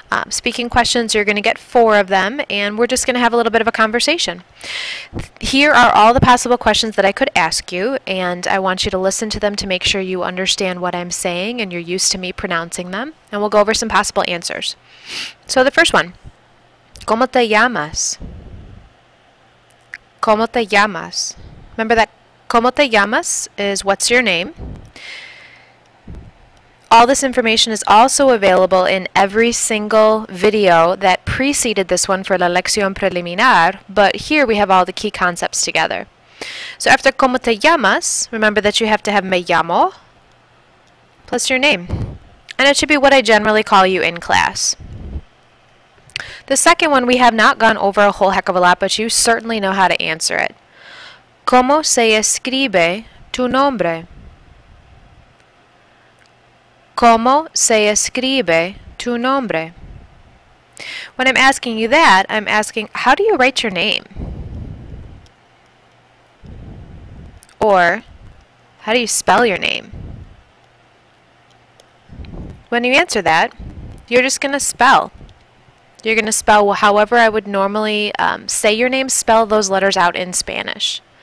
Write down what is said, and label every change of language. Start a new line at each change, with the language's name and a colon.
English: Speaking questions, you're going to get 4 of them, and we're just going to have a little bit of a conversation. Here are all the possible questions that I could ask you, and I want you to listen to them to make sure you understand what I'm saying and you're used to me pronouncing them, and we'll go over some possible answers. So the first one,
Spanish: ¿Cómo te llamas? ¿Cómo te llamas?
English: Remember that
Spanish: ¿Cómo te llamas
English: is what's your name. All this information is also available in every single video that preceded this one for La Leccion Preliminar, but here we have all the key concepts together. So after
Spanish: ¿Cómo te llamas?,
English: remember that you have to have
Spanish: me llamo
English: plus your name. And it should be what I generally call you in class. The second one we have not gone over a whole heck of a lot, but you certainly know how to answer it.
Spanish: ¿Cómo se escribe tu nombre? ¿Cómo se escribe tu nombre?
English: When I'm asking you that, I'm asking, how do you write your name? Or, how do you spell your name? When you answer that, you're just going to spell. You're going to spell however I would normally say your name, spell those letters out in Spanish.